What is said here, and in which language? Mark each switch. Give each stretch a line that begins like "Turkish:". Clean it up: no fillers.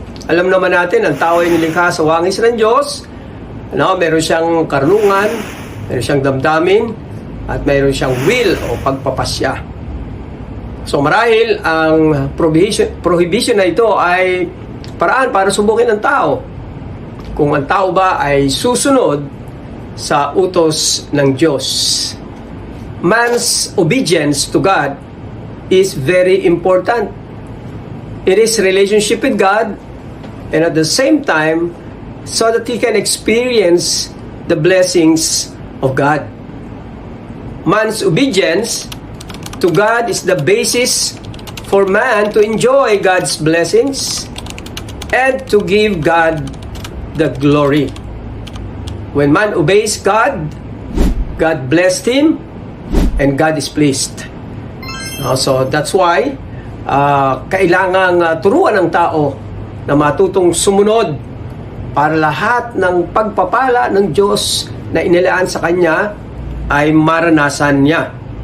Filipino: Alam naman natin, ang tao ay nilikha sa wangis ng Diyos. Meron siyang karunungan, meron siyang damdamin, at meron siyang will o pagpapasya. So marahil ang prohibition na ito ay paraan para subukin ng tao kung ang tao ba ay susunod sa utos ng Diyos.
English: Man's obedience to God is very important. It is relationship with God, and at the same time so that he can experience the blessings of God. Man's obedience to God is the basis for man to enjoy God's blessings and to give God the glory. When man obeys God, God blessed him and God is pleased. So that's why
Filipino: kailangang turuan ng tao na matutong sumunod para lahat ng pagpapala ng Diyos na inilaan sa kanya ay maranasan niya.